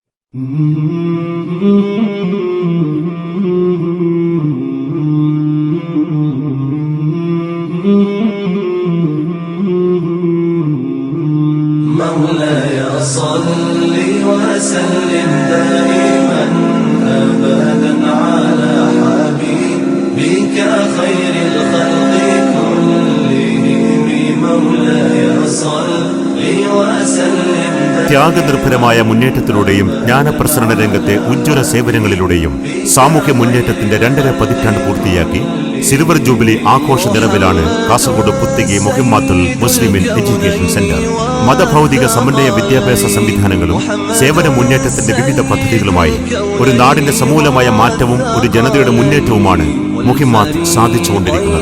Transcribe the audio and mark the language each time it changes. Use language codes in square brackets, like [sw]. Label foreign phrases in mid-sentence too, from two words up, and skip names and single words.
[ar] مولاي صل وسلم دائما أبدا على حبيبك خير الخلق كلهم مولاي صل وسلم. [ml] ത്യാഗനിർഭരമായ മുന്നേറ്റത്തിലൂടെയും ജ്ഞാനപ്രസരണ രംഗത്തെ ഉജ്ജ്വല സേവനങ്ങളിലൂടെയും സാമൂഹ്യ മുന്നേറ്റത്തിന്റെ 2.5 പതിറ്റാണ്ട് പൂർത്തിയാക്കി [en] silver jubilee [ml] ആഘോഷ നിറവിലാണ് കാസർഗോഡ് പുത്തികി മുഹിമ്മാത്തുൽ മുസ്ലിമിൻ [en] education center. [ml] മതഭൗതിക സമന്വയ വിദ്യാഭ്യാസ സംവിധാനങ്ങളും സേവന മുന്നേറ്റത്തിന്റെ വിവിധ പദ്ധതികളുമായി ഒരു നാടിന്റെ സമൂലമായ മാറ്റവും ഒരു ജനതയുടെ മുന്നേറ്റവുമാണ് മുഹിമ്മാത്ത് സാധിച്ചുകൊണ്ടിരിക്കുന്നത്.